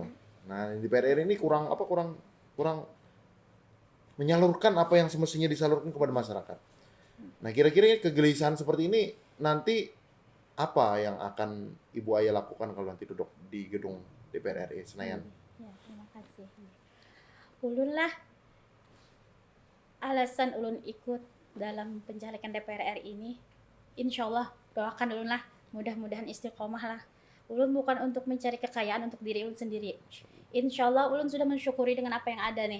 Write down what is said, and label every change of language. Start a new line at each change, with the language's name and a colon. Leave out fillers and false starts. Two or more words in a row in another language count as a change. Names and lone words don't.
Indonesian: Nah, DPR RI ini kurang menyalurkan apa yang semestinya disalurkan kepada masyarakat. Nah, kira-kira kegelisahan seperti ini nanti apa yang akan Ibu Aya lakukan kalau nanti duduk di gedung DPR RI Senayan? Ya, terima kasih.
Banjar: Ulun lah alasan ulun ikut dalam pencalekan DPR RI ini, insya Allah doakan ulun lah, mudah-mudahan istiqomah lah. Ulun bukan untuk mencari kekayaan untuk diri ulun sendiri. Insya Allah ulun sudah mensyukuri dengan apa yang ada nih.